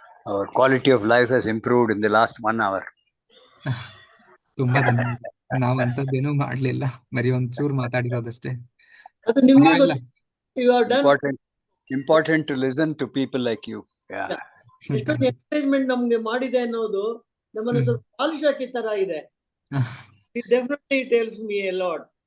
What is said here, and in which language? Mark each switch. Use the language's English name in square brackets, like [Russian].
[English] Our quality of life has improved in the last 1 hour. [Kannada] ತುಂಬಾ ಧನ್ಯವಾದ. ನಾವು ಅಂತದ್ದೇನೂ ಮಾಡ್ಲಿಲ್ಲ, ಬರೀ ಒಂಚೂರು ಮಾತಾಡಿರೋದಷ್ಟೇ. ಅದು ನಿಮ್ಗೆ [English] important to listen to people like you. Yeah. [Kannada] ಎಷ್ಟೊಂದು ಎನ್ಕರೇಜ್ಮೆಂಟ್ ನಮ್ಗೆ ಮಾಡಿದೆ ಅನ್ನೋದು ನಮ್ಮನ್ನು ಸ್ವಲ್ಪ ಪಾಲಿಶ್ ಹಾಕಿ ತರ ಇದೆ. [English] It definitely tells me a lot.